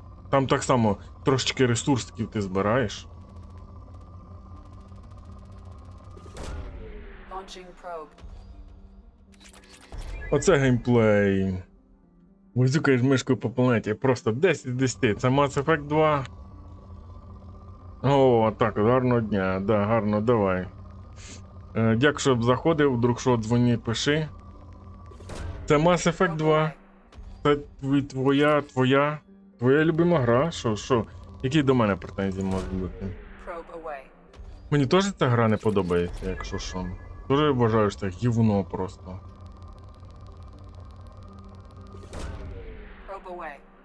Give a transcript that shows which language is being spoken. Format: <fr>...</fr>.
<uk>Там так само трошечки ресурсів ти збираєш.</uk> <en>Launching probe.</en> <uk>Оце геймплей. Возюкаєш мишкою по планеті. Просто 10 з 10. Це Mass Effect 2. О, так, гарного дня. Да, гарно, давай. Дякую, що заходив. Вдруг що, дзвони, пиши. Це Mass Effect 2. Це твоя любима гра. Що? Які до мене претензії можуть бути?</uk> <en>Probe away.</en> <uk>Мені теж ця гра не подобається, якщо що. Дуже вважаю, що це гівно просто.</uk> <en>Probe away.</en>